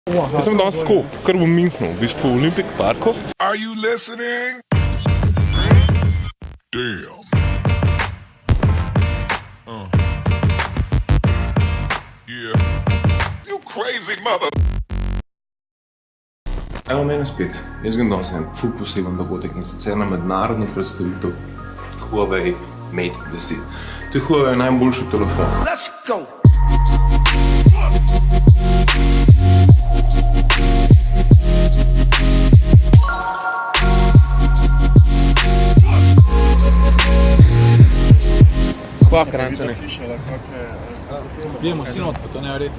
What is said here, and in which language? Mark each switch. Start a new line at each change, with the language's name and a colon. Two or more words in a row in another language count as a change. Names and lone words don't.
Slovenian: Jaz sem danes tako, kar v Münchnu, v bistvu v Olympic parku.
English: Are you listening? Damn. Yeah. You crazy mother.
Slovenian: Evo mene spet. Jaz grem danes en ful poseben dogodek in sicer na mednarodno predstavitev Huawei Mate 10. To je Huawei najboljši telefon.
English: Let's go!
Slovenian: Hvala, Krančani.
Serbian: Idemo sinot, pa to ne vredi.